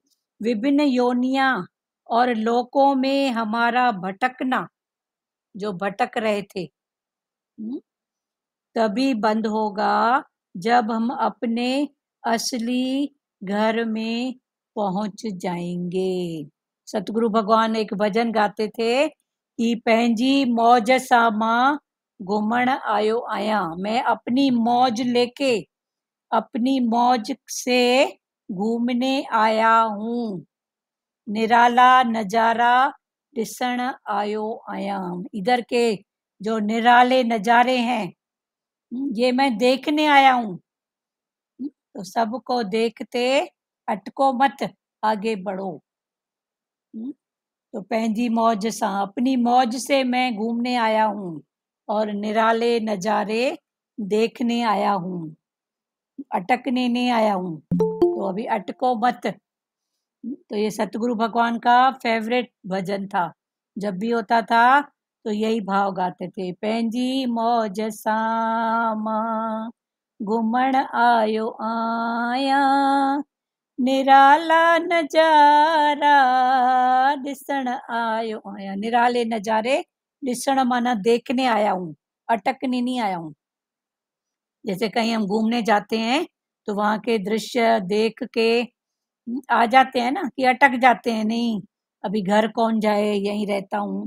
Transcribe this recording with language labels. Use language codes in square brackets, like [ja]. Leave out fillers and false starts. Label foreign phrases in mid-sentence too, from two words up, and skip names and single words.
[hi] विभिन्न योनियां और लोकों में हमारा भटकना, जो भटक रहे थे, तभी बंद होगा जब हम अपने असली घर में पहुंच जाएंगे। सतगुरु भगवान एक भजन गाते थे कि [sd] पंहिंजी मौज सां मां घुमण आयो आया। [hi] मैं अपनी मौज लेके, अपनी मौज से घूमने आया हूँ, [sd] निराला नजारा ॾिसण आयो आया। [hi] इधर के जो निराले नजारे हैं, ये मैं देखने आया हूँ। तो सबको देखते अटको मत, आगे बढ़ो। [sd] तो पंहिंजी मौज सां, [hi] अपनी मौज से मैं घूमने आया हूँ और निराले नजारे देखने आया हूँ, अटकने नहीं आया हूँ। तो अभी अटको मत। तो ये सतगुरु भगवान का फेवरेट भजन था। जब भी होता था तो यही भाव गाते थे, [sd] पंहिंजी मौज सां मां घुमण आयो आया, निराला नजारा ॾिसण आयो आया। निराले नजारे ॾिसण [hi] माना देखने आया हूँ, अटकने नहीं आया हूँ। जैसे कहीं हम घूमने जाते हैं तो वहां के दृश्य देख के आ जाते हैं ना, कि अटक जाते हैं, नहीं अभी घर कौन जाए, यहीं रहता हूँ।